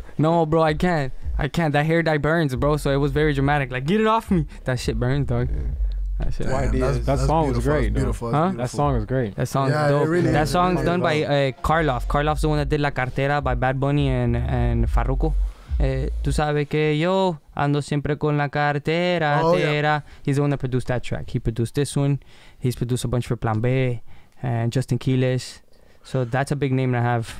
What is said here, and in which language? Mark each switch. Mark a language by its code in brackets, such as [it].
[en] No, bro, I can't. That hair dye burns, bro. So it was very dramatic. Like, get it off me. That shit burns, dog. That shit. Damn, that song was great. Beautiful. Huh? That song was great. That song's dope. Really that song's done by Karloff. Karloff's the one that did La Cartera by Bad Bunny and Farruko. [es] Tú sabes que yo ando siempre con la cartera. [en] Yeah. He's the one that produced that track. He produced this one. He's produced a bunch for Plan B and Justin Quiles. So that's a big name to have.